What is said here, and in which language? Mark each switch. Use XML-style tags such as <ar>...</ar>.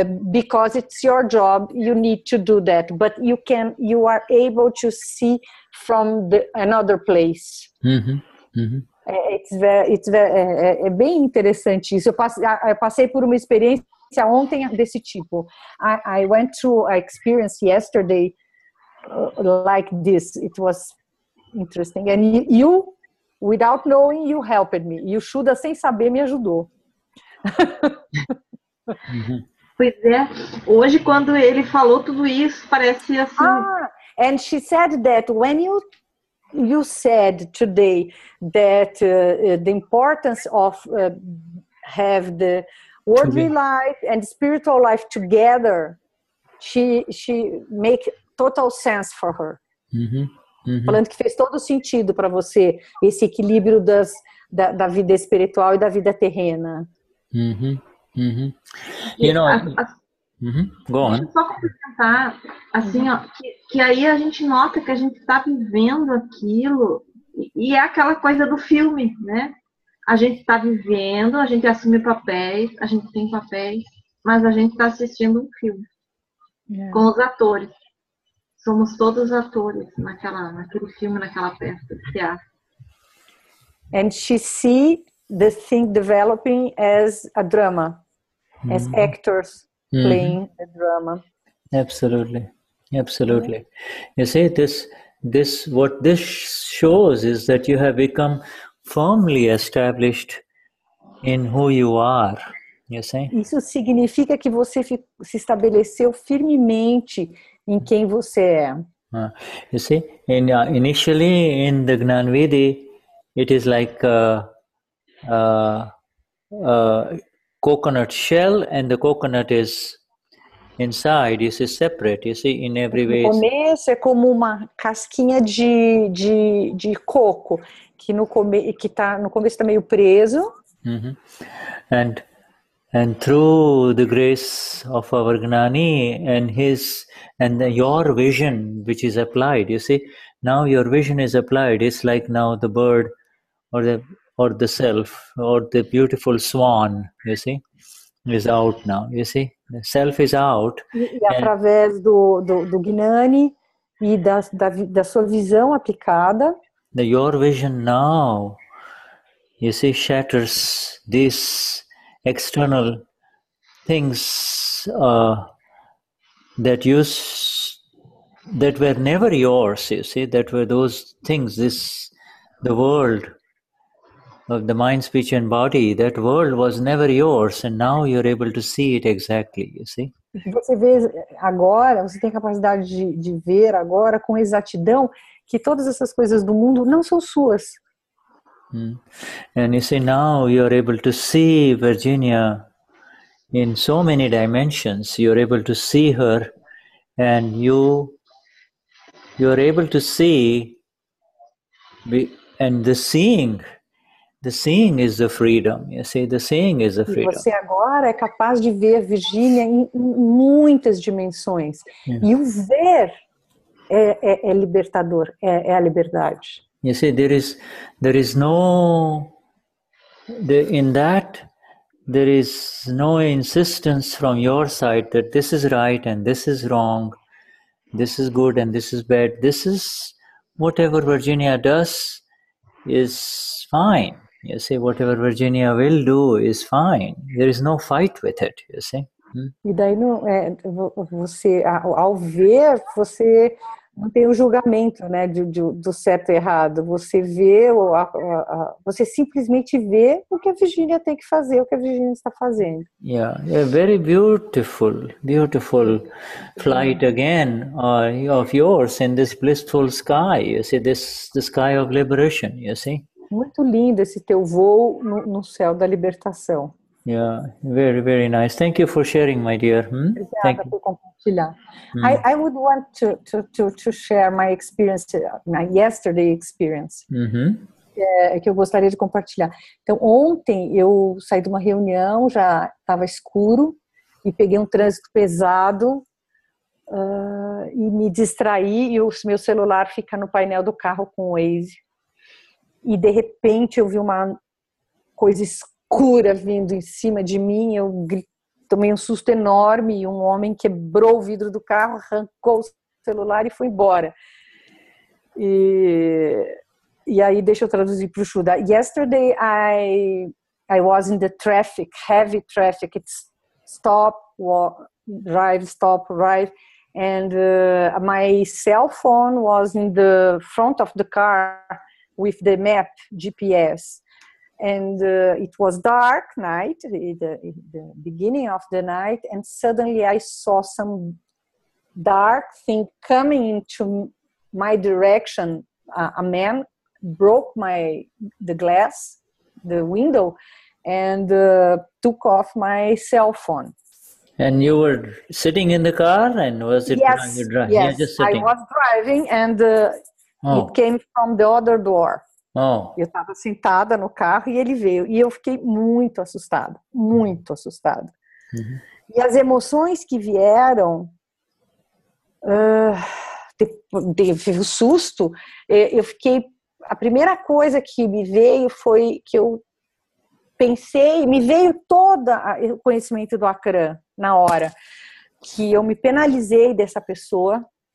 <en>because it's your job, you need to do that, but you are able to see from another place. Mm-hmm. Mm-hmm.</en> <pt>É bem interessante isso. Eu passei por uma experiência ontem desse tipo.</pt> <en>I went through an experience yesterday like this. It was interesting. And you, without knowing, you helped me.</en> <pt>E o Shuddha, sem saber, me ajudou. Pois é. Hoje, quando ele falou tudo isso, parece assim...</pt> <en>And she said that when you said today that the importance of have the worldly life and spiritual life together, she make total sense for her. Mm-hmm. Mm-hmm.</en> <pt>Falando que fez todo sentido para você esse equilíbrio da vida espiritual e da vida terrena.</pt> <en>Mm-hmm. Mm-hmm. Go on.</en> <pt>Deixa eu só complementar, assim, ó, que aí a gente nota que a gente está vivendo aquilo, e é aquela coisa do filme, né? A gente está vivendo, a gente assume papéis, a gente tem papéis, mas a gente está assistindo um filme com os atores. somos todos atores naquele filme, naquela peça de teatro.</pt> <en>And she see the thing developing as a drama, as actors playing a drama. Absolutely. You see, what this shows is that you have become firmly established in who you are. You see? Isso significa que você se estabeleceu firmemente em quem você é. You see, initially in the Gnanvidi, it is like a coconut shell, and the coconut is inside. This is separate. You see, in every way.</en> <pt>No começo é como uma casquinha de coco que no começo está meio preso.</pt> <en>And through the grace of our Gnani and your vision, which is applied, you see, now your vision is applied. It's like now the bird or the self or the beautiful swan, you see, is out now. You see, the self is out.</en> <pt>E através do Gnani e da sua visão aplicada,</pt> <en>your vision now, you see, shatters these external things that were never yours. You see, that were those things. The world of the mind, speech, and body. That world was never yours, and now you're able to see it exactly. You see.</en> <pt>Você vê agora, você tem a capacidade de ver agora com exatidão que todas essas coisas do mundo não são suas.</pt> <en>And you see, now you're able to see Virginia in so many dimensions. You're able to see her, and you're able to see, and the seeing is the freedom. You see, the seeing is the freedom.</en> <pt>E você agora é capaz de ver Virginia em muitas dimensões. E o ver é libertador, é a liberdade.</pt> <en>You see, there is no insistence from your side that this is right and this is wrong, this is good and this is bad. This is whatever Virginia does is fine. You see, whatever Virginia will do is fine. There is no fight with it, you see.</en> <pt>E daí você, ao ver, você não tem o julgamento, né, do certo e errado. Você vê, você simplesmente vê o que a Virginia tem que fazer, o que a Virginia está fazendo.</pt> <en>Yeah, a very beautiful flight again of yours in this blissful sky. You see, the sky of liberation. You see. Muito lindo esse teu voo no céu da libertação. Yeah, very, very nice. Thank you for sharing, my dear.</en> <pt>Obrigada por compartilhar.</pt> <en>I would want to share my experience, my yesterday experience,</en> <pt>que eu gostaria de compartilhar. Então, ontem eu saí de uma reunião, já estava escuro, e peguei um trânsito pesado e me distraí, e o meu celular fica no painel do carro com o Waze. E, de repente, eu vi uma coisa escura vindo em cima de mim, eu tomei um susto enorme e um homem quebrou o vidro do carro, arrancou o celular e foi embora. E aí, deixa eu traduzir para o Shuddha.</pt> <en>Yesterday I was in the traffic, heavy traffic. It's stop, walk, drive, stop, drive. And my cell phone was in the front of the car with the map, GPS. And it was dark night, the beginning of the night, and suddenly I saw some dark thing coming into my direction. A man broke the glass, the window, and took off my cell phone. And you were sitting in the car, and was it? Yes, yes. Just sitting. I was driving, and it came from the other door. Oh.</en> <pt>Eu estava sentada no carro e ele veio. E eu fiquei muito assustada, muito assustada. E as emoções que vieram, teve o susto, eu fiquei... A primeira coisa que me veio foi que eu pensei, me veio todo o conhecimento do Akram na hora, que eu me penalizei dessa pessoa,</pt>